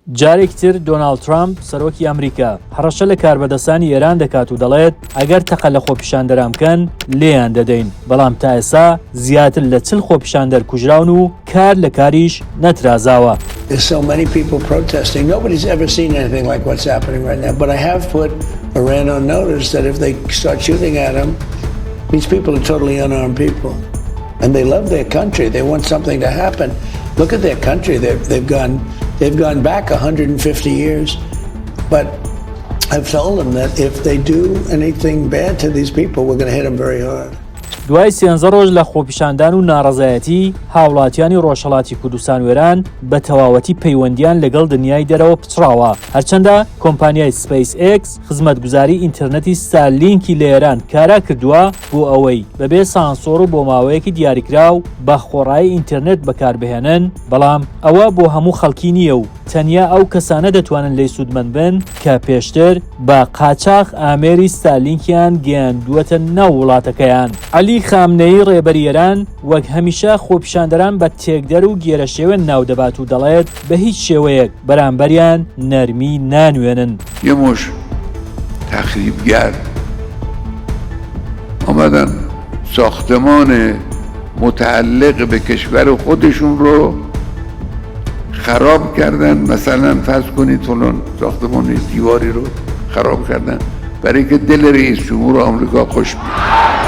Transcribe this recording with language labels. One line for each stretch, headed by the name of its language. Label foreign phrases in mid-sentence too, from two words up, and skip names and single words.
Central Kurdish: جارێکتر دۆناڵد ترامپ سەرۆکی ئەمریکا هەڕەشە لە کاربەدەستانی ئێران دەکات و دەڵێت ئەگەر تەقە لە خۆپیشاندەران بکەن لێیان دەدەین، بەڵام تا ئێستا زیاتر لە 40 خۆپیشاندەر کوژراون و کار لە کاریش نەترازاوە.
English: There's so many people protesting. Nobody's ever seen anything like what's happening right now. But I have put Iran on notice that if they start shooting at them, these people are totally unarmed people. And they love their country. They want something to happen. Look at their country. They've gone back 150 years. But I've told them that if they do anything bad to these people, we're going to hit them very hard.
Central Kurdish: دوای 13 ڕۆژ لە خۆپیشاندان و ناڕەزایەتی، هاوڵاتیانی ڕۆژهەڵاتی کوردستان و ئێران بە تەواوەتی پەیوەندیان لەگەڵ دنیای دەرەوە پچڕاوە، هەرچەندە کۆمپانیای سپیس ئێکس خزمەتگوزاری ئینتەرنەتی ستارلینکی لە ئێران کارا کردووە بۆ ئەوەی بەبێ سانسۆر و بۆ ماوەیەکی دیاریکراو بە خۆڕایی ئینتەرنێت بەکاربهێنن، بەڵام ئەوە بۆ هەموو خەڵکی نییە و تەنیا ئەو کەسانە دەتوانن لێی سوودمەند بن کە پێشتر بە قاچاق ئامێری ستارلینکیان گەیاندووەتە ناو وڵاتەکەیان. عەلی خامنەیی ڕێبەری ئێران وەک هەمیشە خۆپیشاندەران بە تێکدەر و گێرەشێوێن ناودەبات و دەڵێت بە هیچ شێوەیەک بەرامبەریان نەرمی نانوێنن.
Persian: یه مش تخریبگر آمدن ساختمان متعلق به کشور خودشون رو خراب کردن. مثلا فرض کنید فلان ساختمان دیواری رو خراب کردن برای که دل رئیس جمهور آمریکا خوش بیاد.